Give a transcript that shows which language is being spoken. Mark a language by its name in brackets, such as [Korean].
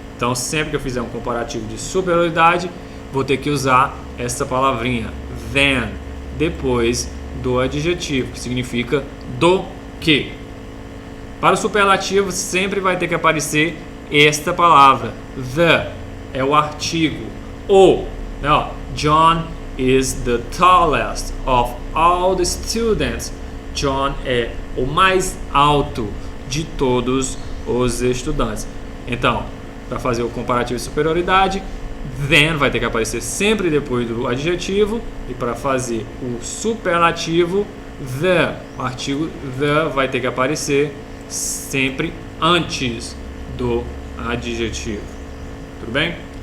[Portuguese] Então, sempre que eu fizer um comparativo de superioridade, vou ter que usar essa palavrinha than depois do adjetivo, que significa do que. Para o superlativo, sempre vai ter que aparecer esta palavra. The é o artigo. O, né, [English] John is the tallest of all the students. [Portuguese] John é o mais alto de todos os estudantes. Então, para fazer o comparativo de superioridade, then vai ter que aparecer sempre depois do adjetivo. E para fazer o superlativo, o artigo the vai ter que aparecer sempre antes do adjetivo. Tudo bem?